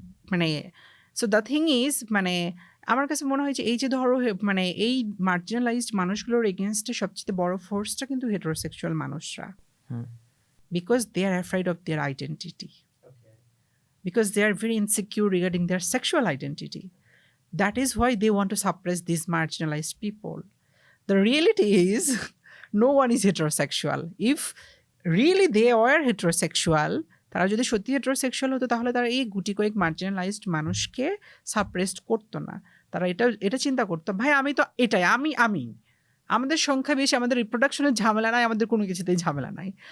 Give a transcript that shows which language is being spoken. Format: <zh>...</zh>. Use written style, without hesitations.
<bn>মানে</bn> <en>so the thing is,</en> <bn>মানে আমার কাছে মনে হয় যে এই যে ধরো মানে এই মার্জিনালাইজড মানুষগুলোর এগেনস্টে সবচেয়ে বড় ফোর্সটা কিন্তু হেটারোসেক্সুয়াল মানুষরা,</bn> <en>Because they are afraid of their identity, because they are very insecure regarding their sexual identity. That is why they want to suppress these marginalized people. The reality is no one is heterosexual. If really they were heterosexual,</en> <bn>তারা যদি সত্যি heterosexual হতো, তাহলে তারা এই গুটি কয়েক marginalised মানুষকে সাপ্রেসড করতো না। তারা এটা চিন্তা করতো, ভাই আমি তো এটাই, আমি আমাদের সংখ্যা বেশি, আমাদের রিপ্রোডাকশনের ঝামেলা নাই, আমাদের কোনো কিছুতেই ঝামেলা নাই।</bn>